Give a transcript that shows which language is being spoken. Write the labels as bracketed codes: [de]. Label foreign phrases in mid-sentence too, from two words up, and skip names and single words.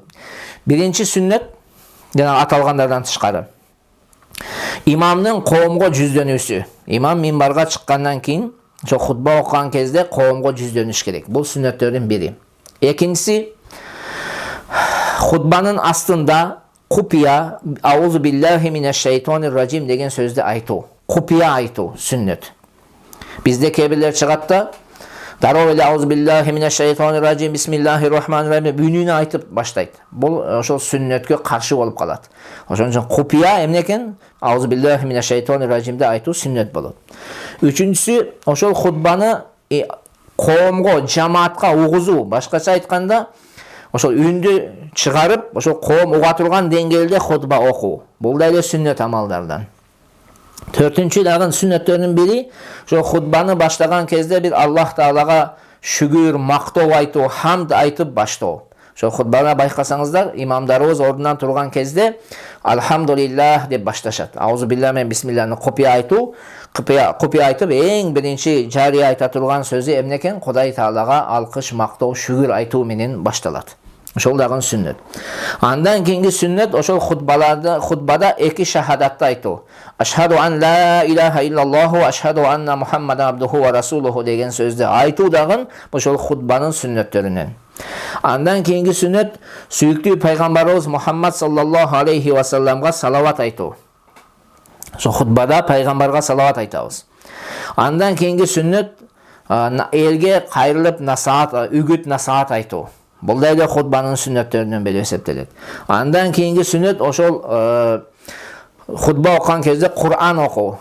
[ky] Биринчи сүннөт жана аталгандардан тышкары. Имамдын коомго жүздөнүүсү. Имам минбарга чыккандан кийин, ошо хутба окуган кезде коомго жүздөнүш керек. Бул сүннөттөрдүн бири. Экинчиси, хутбанын астында купия, [ar] أعوذ بالله من الشيطان الرجيم [ky] деген сөздү айтуу. Купия айтуу сүннөт. Бизде кээ-бирлер чыгат да, дароо эле [ar] أعوذ بالله من الشيطان الرجيم، بسم الله الرحمن الرحيم [ky] үнүнө айтып баштайт. Бул ошол сүннөткө каршы болуп калат. Ошон үчүн купия эмне экен? [ar] أعوذ بالله من الشيطان الرجيمди [ky] айтуу сүннөт болот. Үчүнчүсү, ошол хутбаны коомго, жамаатка угузуу, башкача айтканда, ошол үндү чыгарып, ошол коом уга турган деңгээлде хутба окуу. Бул да эле сүннөт амалдардан. Төртүнчү дагы сүннөттөрдүн бири, ошол хутбаны баштаган кезде бир Аллах Таалага шүгүр, мактоо айтуу, хамд айтып баштоо. Ошол хутбаны байкасаңыздар, имамдарыбыз ордунан турган кезде алхамдулиллах деп башташат. [ar] أعوذ بالله [ky] мен бисмиллахны купия айтуу, купия айтып эң биринчи жария айта турган сөзү эмне экен? Кудай Таалага алкыш, мактоо, шүгүр айтуу менен башталат. Ошол дагы сүннөт. Андан кийинки сүннөт ошол хутбада эки шахадатты айтуу. [ar] أشهد أن لا إله إلا الله وأشهد أن محمدا عبده ورسوله [ky] деген сөздү айтуу дагы ошол хутбанын сүннөттөрүнөн. Андан кийинки сүннөт сүйүктүү пайгамбарыбыз Мухаммад [ar] صلى الله عليه وسلمга [ky] салават айтуу. Ошол хутбада пайгамбарга салават айтабыз. Андан кийинки сүннөт элге кайрылып насаат, үгүт насаат айтуу. Бул да эле хутбанын сүннөттөрүнөн бири эсептелет. Андан кийинки сүннөт ошол хутба окуган кезде Кур'ан окуу.